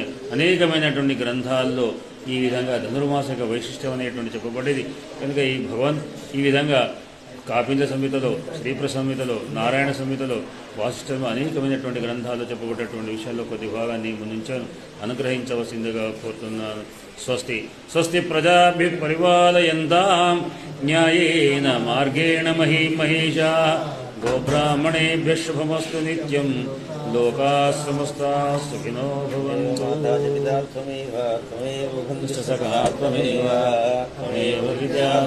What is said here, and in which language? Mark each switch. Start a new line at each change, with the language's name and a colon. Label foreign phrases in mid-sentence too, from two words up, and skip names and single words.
Telugu: అనేకమైనటువంటి గ్రంథాల్లో ఈ విధంగా ధనుర్మాస యొక్క వైశిష్ట్యం అనేటువంటి చెప్పబడేది. కనుక ఈ విధంగా కాపింద సంహితలో, శ్రీప్ర సంహితలో, నారాయణ సంహితలో, వాసిష్టంలో అనేకమైనటువంటి గ్రంథాల్లో చెప్పబడేటువంటి విషయాల్లో కొద్ది భాగాన్ని ముందుంచాను. అనుగ్రహించవలసిందిగా కోరుతున్నాను.
Sanskrit: స్వస్తి స్వస్తి ప్రజాభి పరిపాలయంతాం న్యాయేన మార్గేణ మహీమహేషా గోబ్రాహ్మణేభ్యः శుభమస్తు నిత్యం. లోకాः సమస్తాः సుఖినో భవంతు.